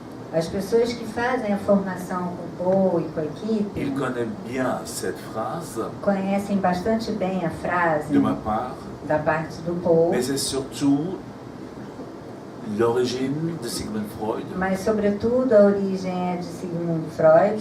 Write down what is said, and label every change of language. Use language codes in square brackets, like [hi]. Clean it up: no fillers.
[pt] As pessoas que fazem a formação com o Paul e com a equipe [fr] ils connaissent bien cette phrase [pt] conhecem bastante bem a frase [fr] de ma part, [pt] da parte do Paul, [fr] mais c'est surtout l'origine de Sigmund Freud [pt] mas sobretudo a origem é de Sigmund Freud,